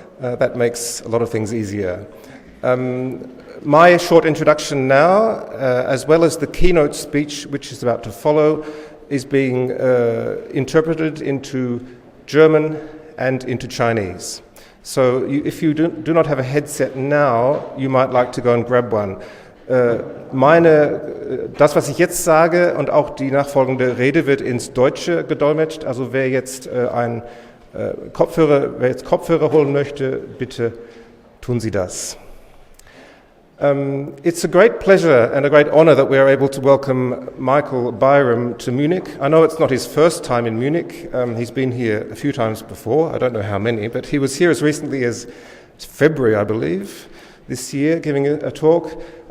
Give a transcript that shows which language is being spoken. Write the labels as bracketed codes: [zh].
[en] That makes a lot of things easier. My short introduction now, as well as the keynote speech which is about to follow, is being interpreted into German and into Chinese. So if you do not have a headset now, you might like to go and grab one. [de] Das, was ich jetzt sage und auch die nachfolgende Rede wird ins Deutsche gedolmetscht. Also wer jetzt Kopfhörer holen möchte, bitte tun Sie das. [en] It's a great pleasure and a great honor that we are able to welcome Michael Byram to Munich. I know it's not his first time in Munich. He's been here a few times before. I don't know how many, but he was here as recently as February, I believe, this year, giving a talk.